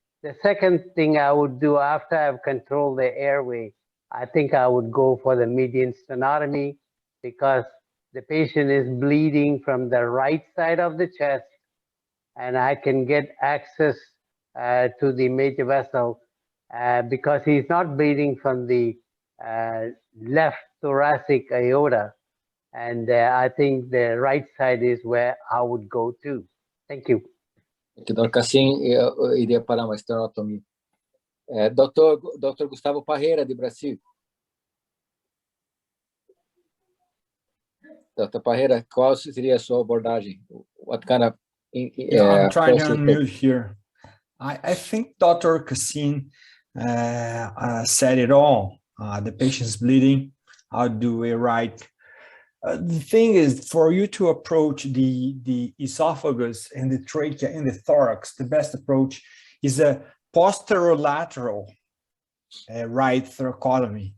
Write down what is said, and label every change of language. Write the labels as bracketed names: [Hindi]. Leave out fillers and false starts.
[English] The second thing I would do after I've controlled the airway, I think I would go for the median sternotomy because the patient is bleeding from the right side of the chest and I can get access to the major vessel because he's not bleeding from the left thoracic aorta. And I think the right side is where I would go to. Thank you. Dr. [Portuguese] Cassim iria para uma esternotomia. Dr. Gustavo Parreira, de Brasil. Dr. Parreira, qual seria a sua abordagem? [English] What kind of I'm trying to unmute here. I think Dr. Cassim said it all. The patient's bleeding. How do we write? The thing is, for you to approach the esophagus and the trachea and the thorax, the best approach is a posterolateral right thoracotomy.